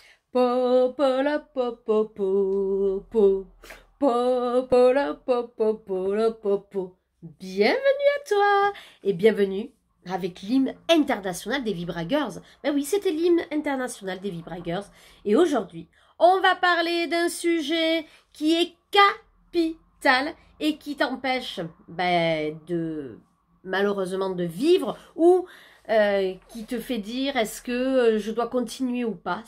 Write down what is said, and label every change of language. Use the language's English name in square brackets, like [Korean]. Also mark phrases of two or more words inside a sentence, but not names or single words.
[French] Po, po, la, po, po, po, po. Po, po, la, po, po, po, la, po, po. Bienvenue à toi et bienvenue avec l'hymne international des Vibragers. Ben oui, c'était l'hymne international des Vibragers. Et aujourd'hui, on va parler d'un sujet qui est capital et qui t'empêche malheureusement de vivre ou qui te fait dire est-ce que je dois continuer ou pas.